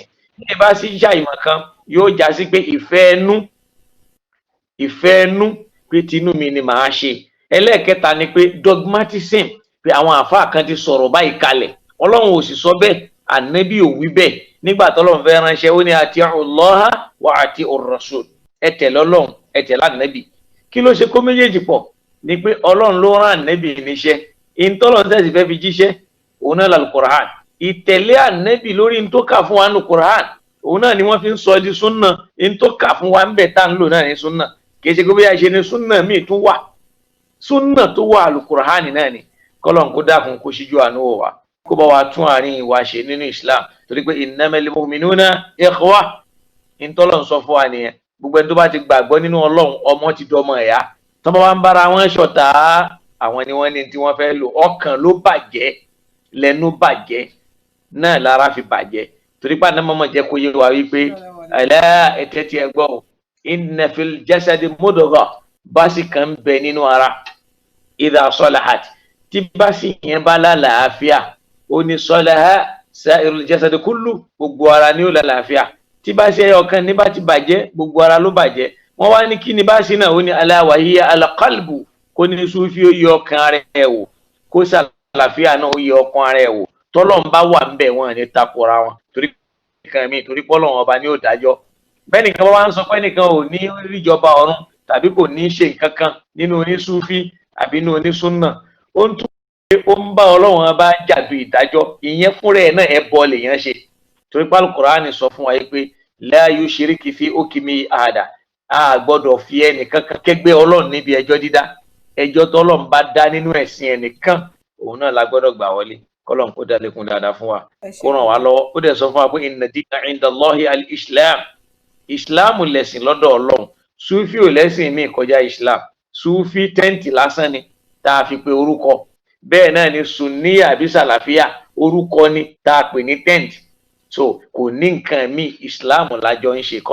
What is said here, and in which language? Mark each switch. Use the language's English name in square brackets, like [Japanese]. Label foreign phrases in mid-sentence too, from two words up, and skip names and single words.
[Yoruba] Ní ìbá sí ìṣá ìmọ̀ kan yóò já sí pé ìfẹ́ ẹnu pé tinú mi ni màá ṣe. Ẹlẹ́ẹ̀kẹta ni pé dogmatism, pé àwọn àfáà kan ti sọ̀rọ̀ báyìí kalẹ̀, Ọlọ́run ò sì sọ bẹ́ẹ̀, ànábì ò wí bẹ́ẹ̀. Nígbà t'Ọlọ́run fẹ́ ránṣẹ́ ó ní [Arabic] أطيعوا الله وأطيعوا الرسول, [Yoruba] ẹ tẹ̀lé Ọlọ́run ẹ tẹ̀lé ànábì. Kí ló ṣe kó méjèèjì pọ̀? Ni pé Ọlọ́run ló rán ànábì níṣẹ́, ìtọ́lọ́run tẹ̀sí fẹ́ fi jíṣẹ́ òun náà lal-Qur'an. Ìtẹ̀lé ànábì lórí ń tó kà fún wa nù Qur'an, òun náà ni wọ́n fi ń sọ di súnà. ń tó kà fún wa ń bẹ̀ tá ń lò náà ní súnà, kì í ṣe gbogbo ṣe ni súnà míì tún wà. Súnà tó wà al-Qur'an náà ni. Kọ́lọ́n kó dákun kó ṣíjú àánú wò wá, kó bá wa tún àárín ìwà ṣe nínú Islam, torí pé [Arabic] إنما المؤمنون إخوة, [Yoruba] ìtọ́lọ́run sọ fún wa nìyẹn. Gbogbo ẹni tó bá ti gbàgbọ́ nínú Ọlọ́run, ọmọ ti dọmọ ẹ̀yà. Tó bá wá ń bára wọn ṣọ̀tá, àwọn ni wọ́n ní tí wọ́n fẹ́ lò. Ọkàn ló bàjẹ́, lẹ́nu bàjẹ́, náà lára fi bàjẹ́. Torí pé àná mọ́mọ́ jẹ́ kó yé wa wípé alá ẹ̀tẹ́ tí ẹ gbọ́, [Arabic] إن في الجسد مضغة, [Yoruba] báṣì kan ń bẹ nínú ara. [Arabic] إذا صلحت, [Yoruba] tí báṣì yẹn bá lálàáfíà, ó ní [Arabic] صلح سائر الجسد كله, [Yoruba] gbogbo ara ni ó lálàáfíà. Tí báṣì ẹyọ kan ní bá ti bàjẹ́, gbogbo ara ló bàjẹ́. Wọ́n wá ní kí ni báṣì náà? Ó ní [Arabic] ألا وهي القلب, [Yoruba] kó ní Súfí ó yẹ ọkàn rẹ̀ wò, kó sàlàfíà náà ó yẹ ọkàn rẹ̀ wò. Tọ́lọ́run bá wà ń bẹ̀ wọ́n ní takora wọn, torí kan mi, torí pọ́lọ́run ọba ní ó dájọ́. Bẹ́ẹ̀nìkan bá wá ń sọ pé nìkan ò ní ríjọba ọ̀run tàbí kò ní ṣe nǹkan kan nínú onísúfí àbí nínú onísúnnà, ó ń tún pé ó ń bá Ọlọ́run ọba jàdù ìdájọ́. Ìyẹn fúnra ẹ̀ náà ẹbọ lèèyàn ṣe, torí pé Al-Qur'ani sọ fún wa pé [Arabic] لا يشرك في حكمه أحدا, [Yoruba] a gbọ́dọ̀ fi ẹnìkan kan kẹ́gbẹ́ Ọlọ́run níbi ẹjọ́ dídá. Ẹjọ́ tọ́lọ́run bá dá nínú ẹ̀sìn ẹnìkan, òun náà la gbọ́dọ̀ gbà wọlé. Kọ́lọ́run kó dá lékún dáadáa fún wa, kó ràn wá lọ́wọ́. Ó dẹ̀ sọ fún wa pé [Arabic] إن الدين عند الله الإسلام, [Yoruba] Islam lẹ̀sìn lọ́dọ̀ Ọlọ́run. Súfí ò lẹ́sìn míì kọjá Islam. Súfí tẹ́ǹtì lásán ni tá a fi pe orúkọ. Bẹ́ẹ̀ náà ni Sunni àbí Sàlàfíà, orúkọ ni tá a pè ní tẹ́ǹtì. So kò ní nǹkan míì, Islam lájọ ń ṣe.